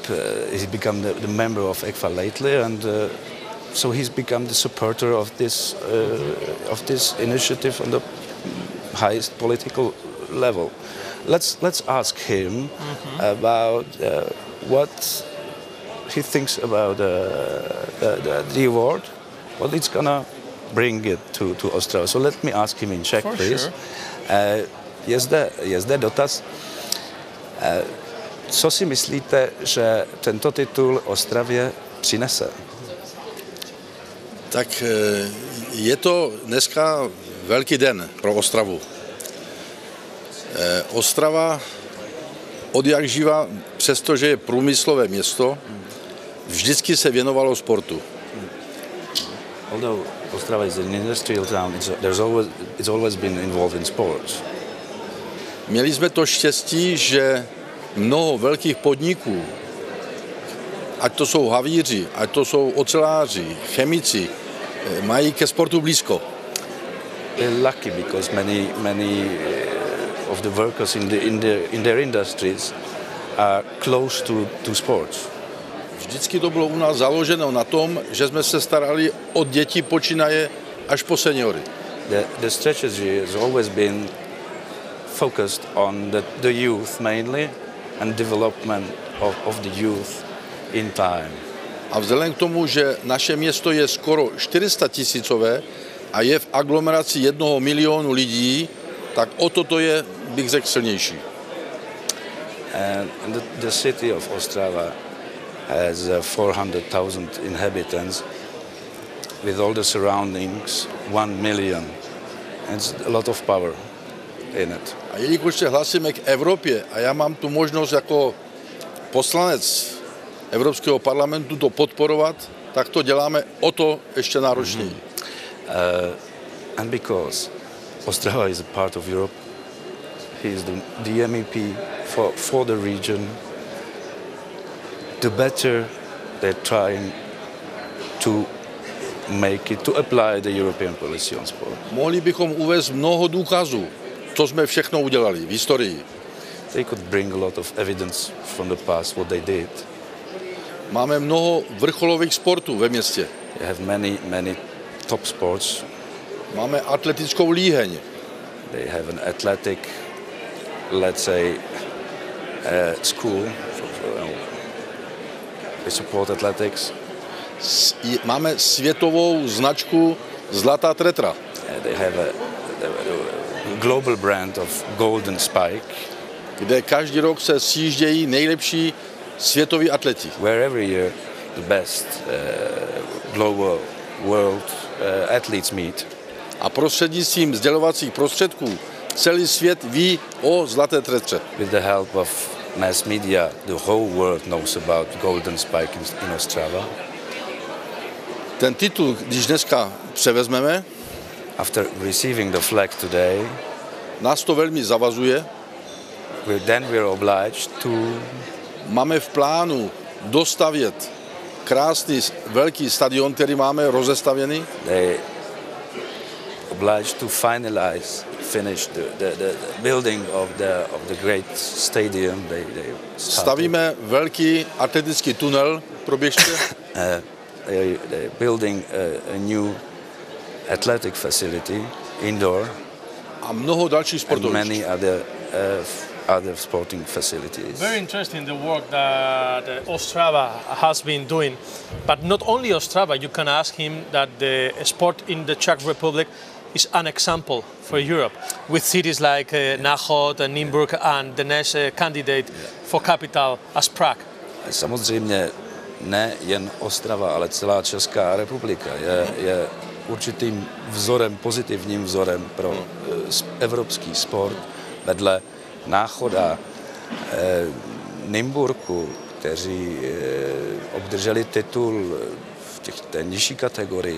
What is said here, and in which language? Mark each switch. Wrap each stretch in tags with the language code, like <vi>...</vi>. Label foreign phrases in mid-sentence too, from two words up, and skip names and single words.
<en>He's become the member of ECFA lately, and so he's become the supporter of this initiative on the highest political level. Let's ask him about what he thinks about the award, what it's gonna bring it to Ostrava. So let me ask him in Czech, For please. Sure.</en> <cs>Je zde dotaz. Co si myslíte, že tento titul Ostravě přinese? Tak je to dneska velký den pro Ostravu. Ostrava od jak živa, přestože je průmyslové město, vždycky se věnovalo sportu.</cs> <en>Although Ostrava is an industrial town, it's always been involved in sports.</en> <cs>Měli jsme to štěstí, že mnoho velkých podniků, ať to jsou havíři, ať to jsou oceláři, chemici, mají ke sportu blízko.</cs> <en>They're lucky because many of the workers in their industries are close to sports.</en> <cs>Vždycky to bylo u nás založeno na tom, že jsme se starali o děti počínaje až po seniory.</cs> <en>The strategy has always been focused on the youth mainly and development of the youth in time.</en> <cs>A vzhledem k tomu, že naše město je skoro 400 tisícové a je v aglomeraci 1 milionu lidí, tak o toto je, bych řekl, silnější.</cs> <en>And the city of Ostrava has 400,000 inhabitants with all the surroundings, 1 million. It's a lot of power in it.</en> <cs>A jelikož se hlásíme k Evropě a já mám tu možnost jako poslanec Evropského parlamentu to podporovat, tak to děláme o to ještě náročněji.</cs> <en>And because Ostrava is a part of Europe, he is the MEP for the region, the better they're trying to make it, to apply the European policy on sport.</en> <cs>Mohli bychom uvést mnoho důkazů, co jsme všechno udělali v historii.</cs> <en>They could bring a lot of evidence from the past, what they did.</en> <cs>Máme mnoho vrcholových sportů ve městě.</cs> <en>They have many top sports.</en> <cs>Máme atletickou líheň.</cs> <en>They have an athletic, let's say, school. They support athletics.</en> <cs>Máme světovou značku Zlatá tretra.</cs> <en>They have a global brand of Golden Spike,</en> <cs>kde každý rok se sjíždějí nejlepší světoví atleti.</cs> <en>Where every year the best global world athletes meet.</en> <cs>A prostřednictvím sdělovacích prostředků celý svět ví o Zlaté tretře.</cs> <en>With the help of mass media, the whole world knows about Golden Spike in Ostrava.</en> <cs>Ten titul, když dneska převezmeme,</cs> <en>after receiving the flag today,</en> <cs>nás to velmi zavazuje.</cs> <en>Then we are obliged to.</en> <cs>Máme v plánu dostavět krásný velký stadion, který máme rozestavěný.</cs> <en>They obliged to finish the building of the great stadium. They</en> <cs>stavíme velký atletický tunel pro běžce.</cs> <en>building a new athletic facility, indoor,</en> <cs>a mnoho dalších</cs> <en>and</en> <cs>sportovišť.</cs> <en>many other sporting facilities. Very interesting the work that Ostrava has been doing, but not only Ostrava. You can ask him that the sport in the Czech Republic is an example for Europe, with cities like Náchod and Nymburk and the next candidate for capital as Prague.</en> <cs>Samozřejmě ne jen Ostrava, ale celá Česká republika je určitým vzorem, pozitivním vzorem pro evropský sport vedle Náchoda, Nymburku, kteří obdrželi titul v té nižší kategorii.</cs>